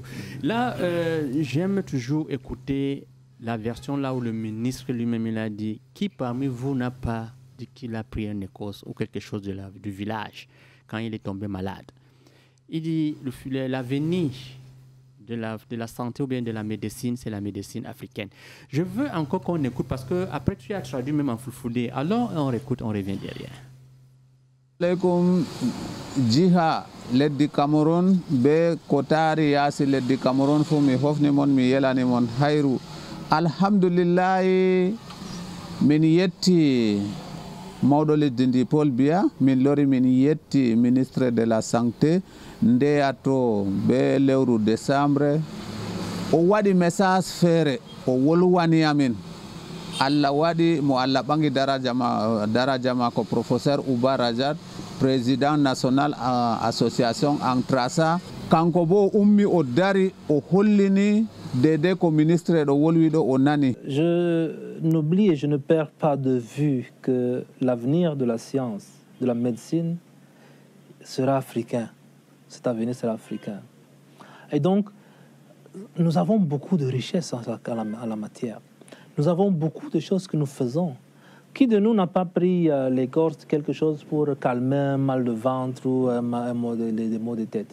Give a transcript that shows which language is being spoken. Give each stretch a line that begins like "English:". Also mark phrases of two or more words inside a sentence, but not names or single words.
French: Là, j'aime toujours écouter la version là où le ministre lui-même il a dit qui parmi vous n'a pas dit qu'il a pris un Écosse ou quelque chose du village quand il est tombé malade. Il dit l'avenir de la santé ou bien de la médecine, c'est la médecine africaine. Je veux encore qu'on écoute parce que après tu as traduit même en fulfulde. Alors on écoute, on revient derrière.
Fula: Alaikum jiha leddi Cameroun be kotari yasi leddi Cameroun fu mi hofni mon mi yelani mon hayru alhamdulillahi min yetti mawɗo leddi ndi Paul Biya min lori min yetti
French: ministre de la santé
Fula: ndeyato be lewru décembre o waɗi message feere o wolwani amin Allah waɗi mo Allah ɓangi daraja ma ko professeur Uba Rajat
French: président national
Fula: association Antrasa kanko bo ummi o dari o hollini dede ko ministre ɗo wolwiɗo o nani.
French: Je n'oublie et je ne perds pas de vue que l'avenir de la science, de la médecine sera africain. Cet avenir sera africain. Et donc, nous avons beaucoup de richesses en la matière. Nous avons beaucoup de choses que nous faisons. Qui de nous n'a pas pris l'écorce, quelque chose pour calmer un mal de ventre ou des maux de tête?